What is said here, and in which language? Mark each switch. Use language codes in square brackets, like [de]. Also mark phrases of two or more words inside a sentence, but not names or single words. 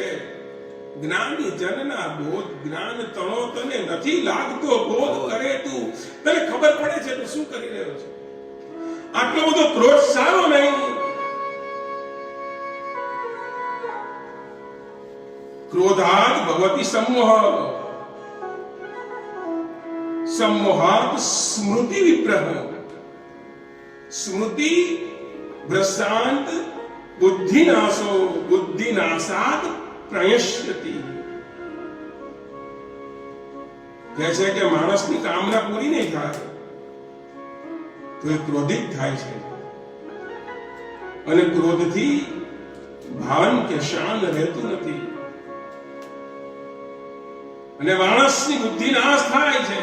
[gu] જ્ઞાની જનના બોધ જ્ઞાન તણો તને નથી લાગતો બોધ કરે તું તને ખબર પડે છે તું શું કરી રહ્યો છે. આટલો બધો ક્રોધ સારો નહીં. [sa] ક્રોધાદ ભવતિ સમોહ सम्मोहात स्मृति विप्रह स्मृति भ्रष्टांत बुद्धिनाशो बुद्धिनाशात प्रयश्यति [gu] કહે છે કે માણસની કામના પૂરી નહીં થાય તો એ ક્રોધિત થાય છે અને ક્રોધથી ભાન કે શાન રહેતું નથી અને માણસની બુદ્ધિ નાશ થાય છે.